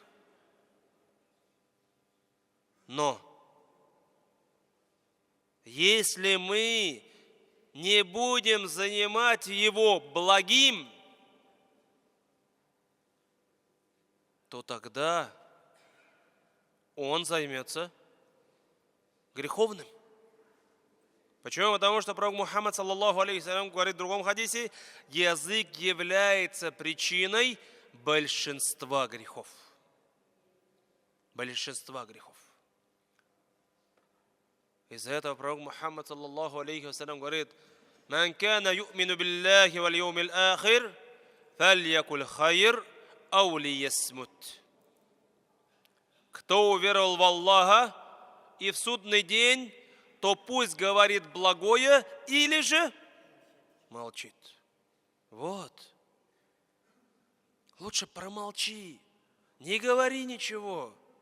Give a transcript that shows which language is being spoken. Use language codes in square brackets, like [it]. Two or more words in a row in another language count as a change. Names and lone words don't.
[ru] Но если мы не будем занимать его благим, то тогда он займется греховным. Почему? Потому что пророк Мухаммад, [ar] صلى الله عليه سلم, [ru] говорит в другом хадисе, язык является причиной большинства грехов. Большинства грехов. Из-за этого пророк Мухаммад, [ar] صلى الله عليه سلم, [ru] говорит, [ar] «من كان يؤمن بالله واليوم الآخر فليقل خير أو ليصمت». [ru] Кто уверовал в Аллаха и в судный день, то пусть говорит благое или же молчит. Вот. Лучше промолчи, не говори ничего.